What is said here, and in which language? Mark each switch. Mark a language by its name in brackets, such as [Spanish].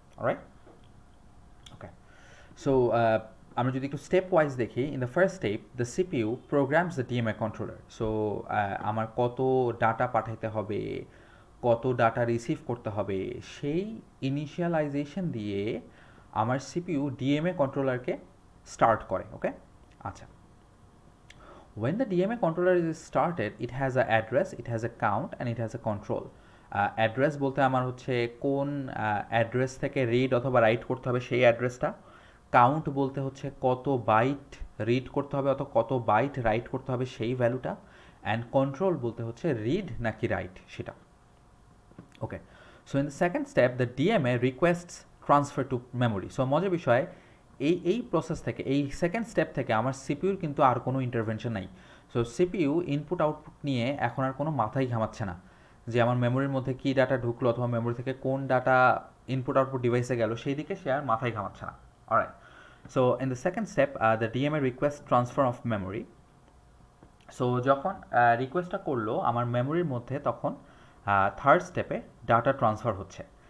[English] alright, okay, so [Bangla] আমরা যদি একটু স্টেপ ওয়াইজ দেখি, [English] In the first step the CPU programs the DMA controller. [Bangla] So আমার কত ডাটা পাঠাইতে হবে, কত ডাটা রিসিভ করতে হবে, সেই ইনিশিয়ালাইজেশন দিয়ে আমার সিপিইউ ডিএমএ কন্ট্রোলারকে স্টার্ট করে। [English] Okay, আচ্ছা, when the DMA controller is started, it has a address, it has a count and it has a control. [Bangla] Address বলতে আমার হচ্ছে কোন অ্যাড্রেস থেকে রিড অথবা রাইট করতে হবে সেই অ্যাড্রেসটা। কাউন্ট বলতে হচ্ছে কত বাইট রিড করতে হবে অথবা কত বাইট রাইট করতে হবে সেই ভ্যালুটা। অ্যান্ড কন্ট্রোল বলতে হচ্ছে রিড নাকি রাইট সেটা। [English] Okay, so in the second step the DMA requests transfer to memory. [Bangla] So মজার বিষয়, এই প্রসেস থেকে, এই সেকেন্ড স্টেপ থেকে আমার সিপিইউর কিন্তু আর কোনো ইন্টারভেনশন নাই। সো সিপিইউ ইনপুট আউটপুট নিয়ে এখন আর কোনো মাথাই ঘামাচ্ছে না যে আমার মেমোরির মধ্যে কী ডাটা ঢুকলো অথবা মেমোরি থেকে কোন ডাটা ইনপুট আউটপুট ডিভাইসে গেল, সেই দিকে সে আর মাথায় ঘামাচ্ছে না। Alright, [English] So in the second step, the DMA request transfer of memory. [Bangla] So যখন রিকোয়েস্টটা করলো আমার মেমোরির মধ্যে, তখন থার্ড স্টেপে ডাটা ট্রান্সফার হচ্ছে।